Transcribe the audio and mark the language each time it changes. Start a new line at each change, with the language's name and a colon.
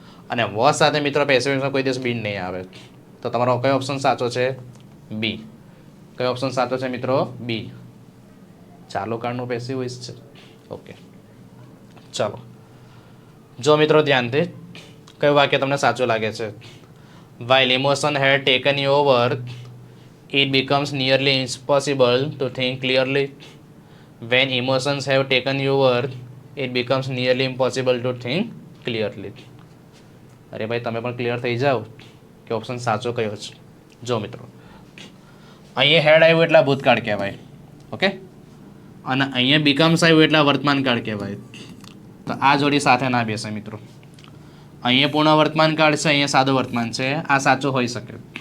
Gujarati: અને વોસ સાથે મિત્રો પેસિવ વોઇસમાં કોઈ દિવસ બી નહીં આવે. તો તમારો કયો ઓપ્શન સાચો છે? બી. કયો ઓપ્શન સાચો છે મિત્રો? બી. ચાલુ કાળનું પેસિવ વોઇસ છે. ઓકે, ચાલો જો મિત્રો ધ્યાનથી, કયું વાક્ય તમને સાચું લાગે છે?
English: while emotion had taken you over, it becomes nearly impossible to think clearly. When emotions have taken you over, it becomes nearly impossible to think clearly.
Gujarati: અરે ભાઈ, તમે પણ ક્લિયર થઈ જાઓ કે ઓપ્શન સાચો કયો છે. જો મિત્રો, અહીંયા હેડ આવ્યું એટલે ભૂતકાળ કહેવાય. ઓકે, અને અહીંયા બીકમ્સ આવ્યું એટલે વર્તમાન કાળ કહેવાય. તો આ જોડી સાથે ના બેસે મિત્રો. અહીંયા પૂર્ણ વર્તમાન કાળ છે, અહીંયા સાદું વર્તમાન છે. આ સાચું હોઈ શકે.